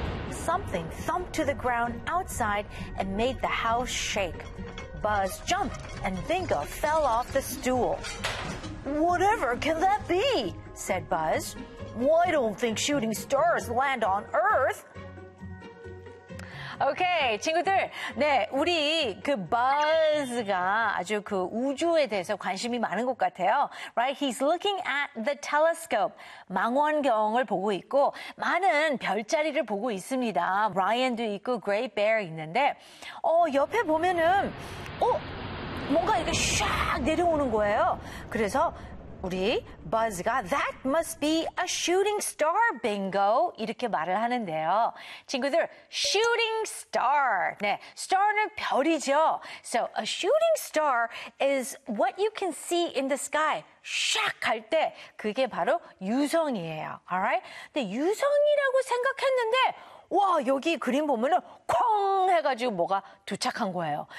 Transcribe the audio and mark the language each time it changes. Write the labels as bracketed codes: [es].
[en] Something thumped to the ground outside and made the house shake. Buzz jumped and Bingo fell off the stool. Whatever can that be? Said Buzz. Well, I don't think shooting stars land on Earth. [ko] Okay, 친구들. 네, 우리 그 Buzz가 아주 그 우주에 대해서 관심이 많은 것 같아요. [en] Right? He's looking at the telescope. [ko] 망원경을 보고 있고 많은 별자리를 보고 있습니다. Ryan도 있고 Great Bear 있는데 옆에 보면은 뭔가 이렇게 샥 내려오는 거예요. 그래서 우리 Buzz가 [en] That must be a shooting star, Bingo. [ko] 이렇게 말을 하는데요. 친구들, shooting star. 네, star는 별이죠. [en] So a shooting star is what you can see in the sky. [ko] 샥 갈 때 그게 바로 유성이에요. [en] Alright? [ko] 근데 유성이라고 생각했는데 와, 여기 그림 보면은 쾅 해가지고 뭐가 도착한 거예요.